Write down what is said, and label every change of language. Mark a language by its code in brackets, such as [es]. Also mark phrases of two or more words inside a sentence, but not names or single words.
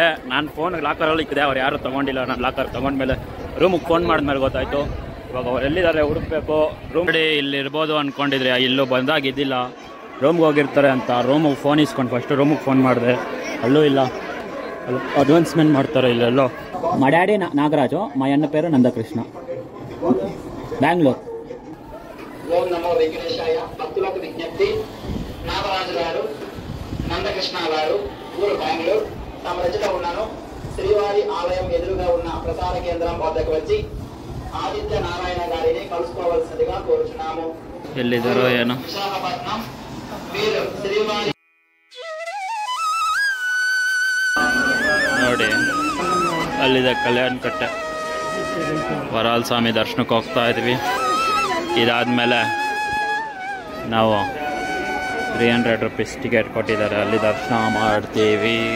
[kn] ನಾನು ಫೋನ್ ಲಾಕರಲ್ಲಿ ಇಕ್ಕಿದೆ, ಅವ್ರು ಯಾರು ತೊಗೊಂಡಿಲ್ಲ. ನಾನು ಲಾಕರ್ ತೊಗೊಂಡ್ಮೇಲೆ ರೂಮಿಗೆ ಫೋನ್ ಮಾಡಿದ್ಮೇಲೆ ಗೊತ್ತಾಯಿತು. ಇವಾಗ ಅವ್ರು ಎಲ್ಲಿದ್ದಾರೆ ಹುಡುಕ್ಬೇಕು. ರೂಮ್ ಇಲ್ಲಿ ಇರ್ಬೋದು ಅಂದ್ಕೊಂಡಿದ್ರೆ ಇಲ್ಲೂ ಬಂದಾಗಿದ್ದಿಲ್ಲ, ರೂಮ್ಗೆ ಹೋಗಿರ್ತಾರೆ ಅಂತ. ರೂಮಿಗೆ ಫೋನ್ ಇಸ್ಕೊಂಡು ಫಸ್ಟು ರೂಮಿಗೆ ಫೋನ್ ಮಾಡಿದೆ, ಅಲ್ಲೂ ಇಲ್ಲ. ಅಲ್ಲಿ ಅಡ್ವಾನ್ಸ್ಮೆಂಟ್ ಮಾಡ್ತಾರೆ ಇಲ್ಲೆಲ್ಲೋ. [te] మా డాడీ నాగరాజు, మా అన్న పేరు నందకృష్ణ, బెంగళూరు. ఓం నమో వెంకటేశాయ. భక్తులకు విజ్ఞప్తి, నాగరాజు గారు, నందకృష్ణ గారు, ఊరు బెంగళూరు. తమ రచన ఉన్నాను. శ్రీవారి ఆలయం ఎదురుగా ఉన్న ప్రసార కేంద్రం వద్దకు వచ్చి ఆదిత్య నారాయణ గారిని కలుసుకోవాల్సిందిగా కోరుచున్నాము. [kn] ಎಲ್ಲಿದರೋ ಏನೋ [te] విశాఖపట్నం. వీరు శ్రీవారి [kn] ನೋಡಿ ಅಲ್ಲಿದೆ ಕಲ್ಯಾಣ ಕಟ್ಟೆ. ವರಾಲ್ ಸ್ವಾಮಿ ದರ್ಶನಕ್ಕೆ ಹೋಗ್ತಾ ಇದ್ವಿ. ಇದಾದಮೇಲೆ ನಾವು 300 [en] rupees ticket [kn] ಕೊಟ್ಟಿದ್ದಾರೆ, ಅಲ್ಲಿ ದರ್ಶನ ಮಾಡ್ತೀವಿ.